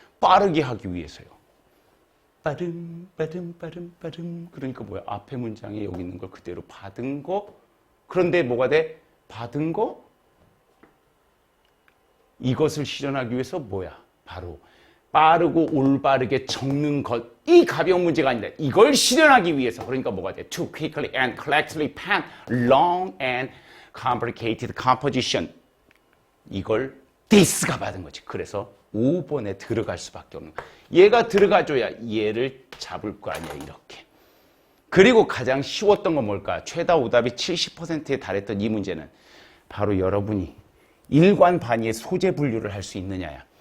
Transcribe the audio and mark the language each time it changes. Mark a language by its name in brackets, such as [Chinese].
[Korean] 빠르게 하기 위해서요. 빠름 빠름 빠름 빠름. 그러니까 뭐야? 앞에 문장에 여기 있는 걸 그대로 받은 거. 그런데 뭐가 돼? 받은 거? 이것을 실현하기 위해서 뭐야? 바로 빠르고 올바르게 적는 것이 가벼운 문제가 아니다. 이걸 실현하기 위해서. 그러니까 뭐가 돼? [English] To quickly and collectively pen long and complicated composition. [Korean] 이걸 this가 받은 거지. 그래서 5번에 들어갈 수밖에 없는 거야. 얘가 들어가줘야 얘를 잡을 거 아니야. 이렇게. 그리고 가장 쉬웠던 건 뭘까? 최다 오답이 70%에 달했던 이 문제는 바로 여러분이 일관반의의 소재 분류를 할 수 있느냐야.